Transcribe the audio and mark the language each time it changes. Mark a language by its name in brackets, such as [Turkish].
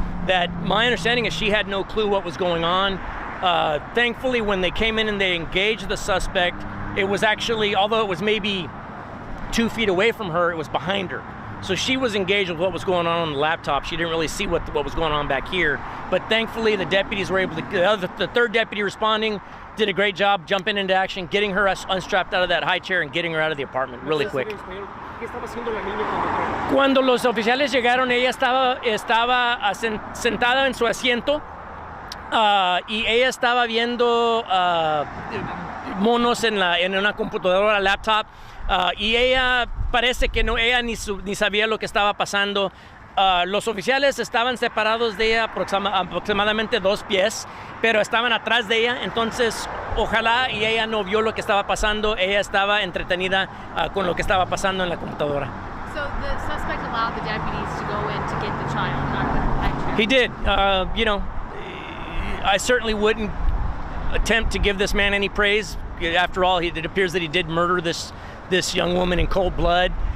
[English] that my understanding is she had no clue what was going on. Thankfully, when they came in and they engaged the suspect, it was actually, although it was maybe 2 feet away from her, it was behind her. So she was engaged with what was going on the laptop. She didn't really see what was going on back here. But thankfully, the deputies were able to, the third deputy responding did a great job jumping into action, getting her unstrapped out of that high chair and getting her out of the apartment really quick. [Spanish] ¿Qué estaba haciendo la niña cuando entró? Cuando los oficiales llegaron, ella estaba sentada en su asiento y ella estaba viendo monos en una computadora, laptop, y ella parece que ella ni sabía lo que estaba pasando. Los oficiales estaban separados de ella aproximadamente 2 pies, pero estaban atrás de ella, entonces ojalá y ella no vio lo que estaba pasando. Ella estaba entretenida con lo que estaba pasando en la computadora. [English] So the suspect allowed the deputies to go in to get the child, not the high chair. He did. You know, I certainly wouldn't attempt to give this man any praise. After all, it appears that he did murder this young woman in cold blood.